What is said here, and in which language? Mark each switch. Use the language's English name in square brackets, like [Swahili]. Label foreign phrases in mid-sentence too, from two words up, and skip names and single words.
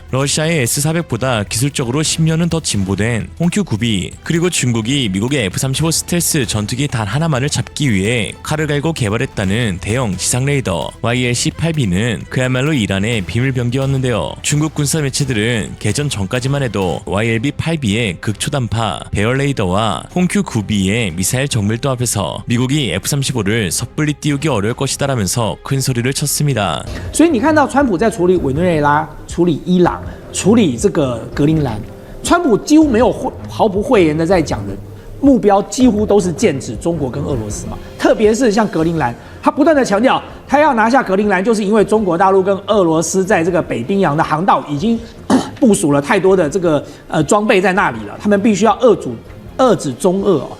[Korean] 러시아의 S-400보다 기술적으로 10년은 더 진보된 홍큐9B, 그리고 중국이 미국의 F-35 스텔스 전투기 단 하나만을 잡기 위해 칼을 갈고 개발했다는 대형 지상 레이더 YLC-8B는 그야말로 이란의 비밀 병기였는데요. 중국 군사 매체들은 개전 전까지만 해도 YLB-8B의 극초단파 배열 레이더와 홍큐9B의 미사일 정밀도 앞에서 미국이 F-35를 섣불리 띄우기 어려울 것이다라면서 큰 소리를 쳤습니다. [Chinese] 所以你看到川普在处理委内瑞拉、处理伊朗、处理这个格陵兰，川普几乎没有毫不讳言的在讲的目标几乎都是剑指中国跟俄罗斯嘛，特别是像格陵兰，他不断的强调，他要拿下格陵兰，就是因为中国大陆跟俄罗斯在这个北冰洋的航道已经部署了太多的这个装备在那里了，他们必须要遏制中俄哦。